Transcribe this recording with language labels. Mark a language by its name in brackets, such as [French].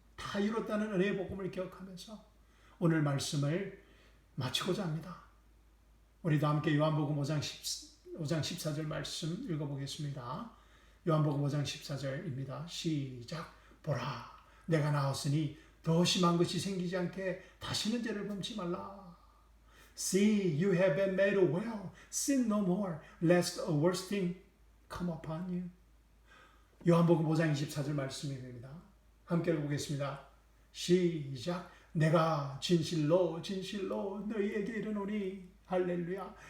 [Korean] 다 이뤘다는 은혜의 복음을 기억하면서 오늘 말씀을 마치고자 합니다. 우리도 함께 요한복음 5장 14절 말씀 읽어보겠습니다. 요한복음 5장 14절입니다. 시작. 보라, 내가 나왔으니 더 심한 것이 생기지 않게 다시는 죄를 범치 말라. [English] See, you have been made well. Sin no more, lest a worse thing come upon you. [Korean] 요한복음 5장 24절 말씀입니다. 함께 읽어보겠습니다. 시작. 내가 진실로 진실로 너희에게 이르노니 할렐루야.